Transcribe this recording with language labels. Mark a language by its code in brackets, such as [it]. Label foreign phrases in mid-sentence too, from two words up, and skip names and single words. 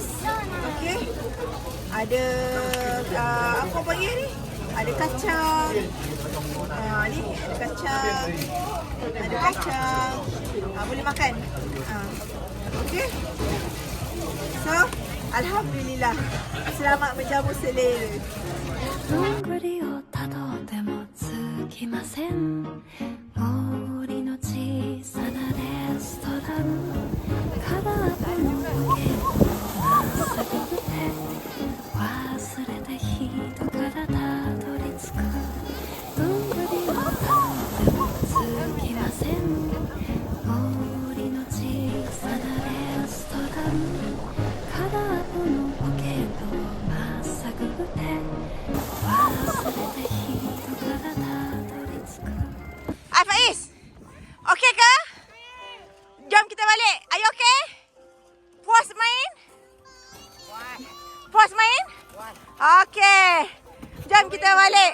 [ms] Okey. Ada apa panggil ni? Ada kacang. Ni ada kacang. Ada kacang. Boleh makan. Okey. So, alhamdulillah. Selamat menjamu selera. [ja] どんぐりをたどってもつきません森の小さなレストラン空っぽのポケットまっすぐで忘れた人からたどり着くどんぐりをたどってもつきません森の小さなレストラン空っぽのポケットまっすぐで [ms] Faiz, okey ke? Jom kita balik. [en] Are you okey? [ms] Puas main? Puas main? Okey. Jom kita balik.